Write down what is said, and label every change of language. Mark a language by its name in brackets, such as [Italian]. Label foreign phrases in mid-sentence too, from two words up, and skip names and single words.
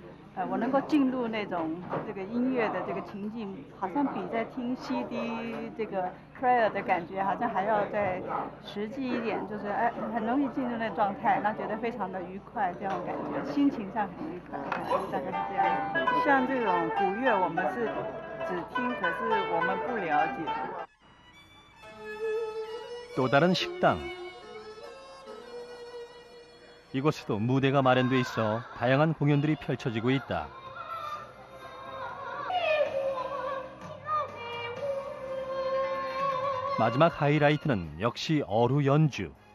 [Chinese] 我能够进入那种这个音乐的这个情境，好像比在听 CD 这个 prayer 的感觉，好像还要再实际一点，就是很容易进入那状态，那觉得非常的愉快，这种感觉，心情上很愉快，大概是这样。像这种古乐，我们是只听，可是我们不了解。 [Korean] 또 다른 식당. 이곳에도 무대가 마련돼 있어 다양한 공연들이 펼쳐지고 있다. 마지막 하이라이트는 역시 어루 연주.